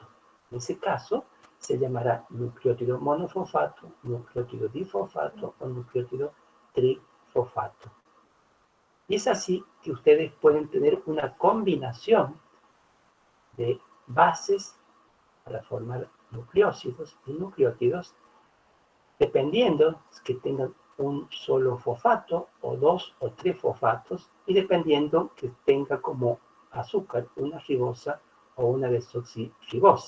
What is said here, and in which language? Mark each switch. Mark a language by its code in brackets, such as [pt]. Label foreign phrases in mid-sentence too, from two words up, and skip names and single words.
[es] En ese caso, se llamará nucleótido monofosfato, nucleótido difosfato o nucleótido trifosfato. Y es así que ustedes pueden tener una combinación de bases para formar nucleósidos y nucleótidos, dependiendo que tengan un solo fosfato o 2 o 3 fosfatos, y dependiendo que tenga como azúcar una ribosa o una desoxirribosa.